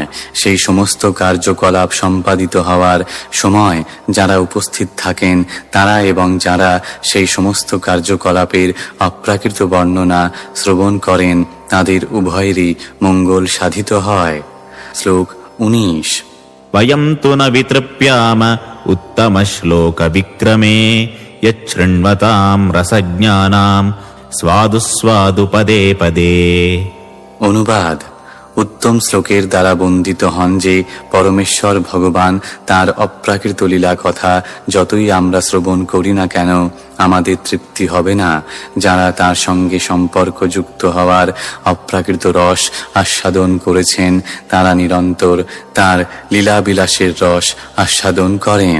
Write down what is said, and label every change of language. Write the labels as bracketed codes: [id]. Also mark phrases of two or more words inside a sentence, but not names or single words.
[bn] সেই সমস্ত কার্যকলাপ সম্পাদিত হওয়ার সময় যারা উপস্থিত থাকেন তারা এবং যারা সেই সমস্ত কার্যকলাপের অপ্রাকৃত বর্ণনা শ্রবণ করেন তাদের উভয়েরই মঙ্গল সাধিত হয়। শ্লোক 19। [sa] वयं तु न वितृप्याम उत्तमश्लोकविक्रमे यच्छृण्वतां रसज्ञानां स्वादु स्वादु पदे पदे। [bn] অনুবাদ: উত্তম শ্লোকের দ্বারা বন্দিত হন যে পরমেশ্বর ভগবান তার অপ্রাকৃত লীলা কথা যতই আমরা শ্রবণ করি না কেন আমাদের তৃপ্তি হবে না। যারা তার সঙ্গে সম্পর্কযুক্ত হওয়ার অপ্রাকৃত রস আস্বাদন করেছেন তারা নিরন্তর তার লীলাবিলাসের রস আস্বাদন করেন।